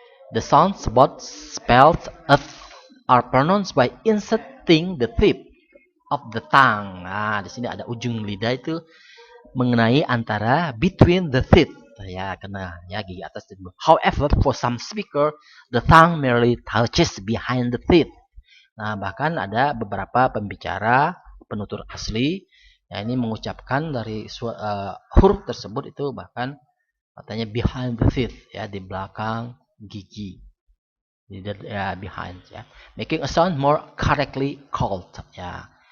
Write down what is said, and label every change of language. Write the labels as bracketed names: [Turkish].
[English] The sounds both spelled are pronounced by inserting the tip of the tongue. [Indonesian] Nah, di sini ada ujung lidah itu mengenai antara [English] between the teeth. [Indonesian] Ya, kena ya gigi atas dan bawah. [English] However, for some speaker, the tongue merely touches behind the teeth. [Indonesian] Nah, bahkan ada beberapa pembicara penutur asli ya ini mengucapkan dari huruf tersebut itu bahkan katanya [English] behind the teeth [Indonesian] ya, di belakang gigi. [English] Ya, behind ya. Making a sound more correctly called ya.